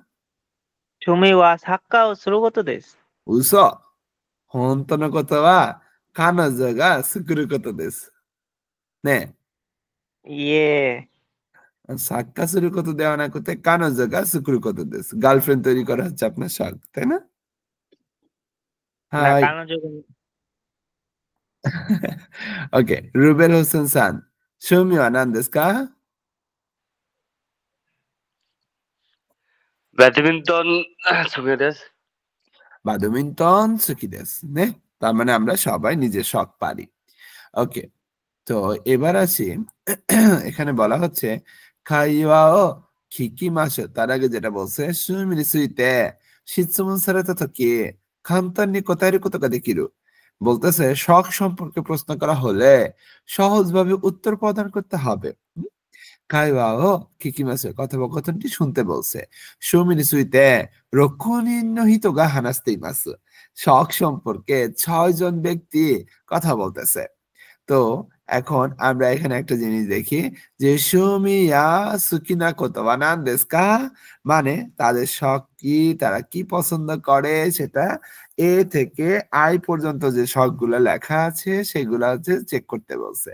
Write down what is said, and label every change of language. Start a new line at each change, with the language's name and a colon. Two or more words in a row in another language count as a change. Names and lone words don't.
Japanese: 趣味はサッカーをすることです。嘘。本当のことは、彼女が作ることです。ね。いえ、作家することではなくて、彼女が作ることです。
Bangla: গার্লফ্রেন্ড তৈরি করা হচ্ছে আপনার শখ, তাই না?
Japanese: な、はい。彼女が OK。ルベルホセンさん、趣味は何ですか？バドミントン好きです。バドミントン好きですね。
Bangla: তার মানে আমরা সবাই নিজের শখ পারি। ওকে। তো এবার আসি এখানে বলা হচ্ছে
Japanese: 会話を聞きましょう
Bangla: তার আগে যেটা বলছে
Japanese: 趣味について質問された時簡単に答えることができる
Bangla: বলতেছে শখ সম্পর্কে প্রশ্ন করা হলে সহজভাবে উত্তর প্রদান করতে হবে।
Japanese: 会話を聞きましょう
Bangla: কথোপকথনটি শুনতে বলছে।
Japanese: 趣味について6人の人が話しています。
Bangla: শখ সম্পর্কে 6 জন ব্যক্তি কথা বলতেছে। তো এখন আমরা এখানে একটা জিনিস দেখি যে
Japanese: 趣味や好きな言葉何ですか
Bangla: মানে তাদের শখ কি, তারা কি পছন্দ করে সেটা এ থেকে আই পর্যন্ত যে শখগুলো লেখা আছে সেগুলো হচ্ছে চেক করতে বলছে।